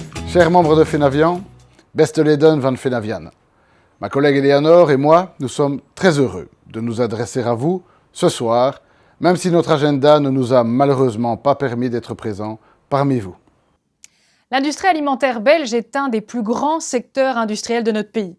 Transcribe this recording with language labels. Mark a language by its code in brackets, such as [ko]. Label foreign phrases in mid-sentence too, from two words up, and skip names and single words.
[fr] Chers membres de Fenavian, [nl] beste leden van Fenavian. [fr] Ma collègue Eleanor et moi, nous sommes très heureux de nous adresser à vous ce soir, même si notre agenda ne nous a malheureusement pas permis d'être présents parmi vous. L'industrie alimentaire belge est un des plus grands secteurs industriels de notre pays.